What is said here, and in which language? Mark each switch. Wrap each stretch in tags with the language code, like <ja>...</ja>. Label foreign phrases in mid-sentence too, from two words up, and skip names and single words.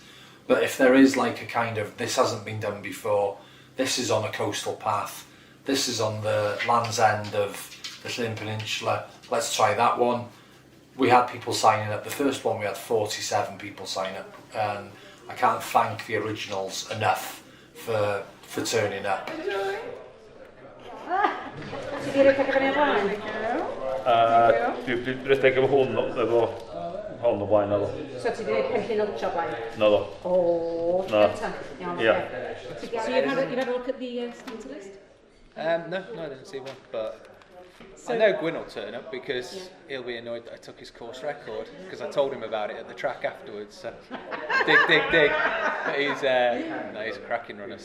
<en>But if there is like a kind of, this hasn't been done before, this is on a coastal path, this is on the Land's End of the Llyn Peninsula, let's try that one. We had people signing up. The first one we had 47 people sign up, and I can't thank the originals enough for turning up.</en> <cy>Dwi'n tegio fo hwn efo hon o blaen naddo. So ti wedi gwneud penllyn ultra blaen? Naddo. O, gynta.</cy> <en>Yeah. So you've had a look at the sponsor list? No, I didn't see one, but I know Gwyn will turn up because he'll be annoyed that I took his course record because I told him about it at the track afterwards. So dig. But he's a cracking runner.</en>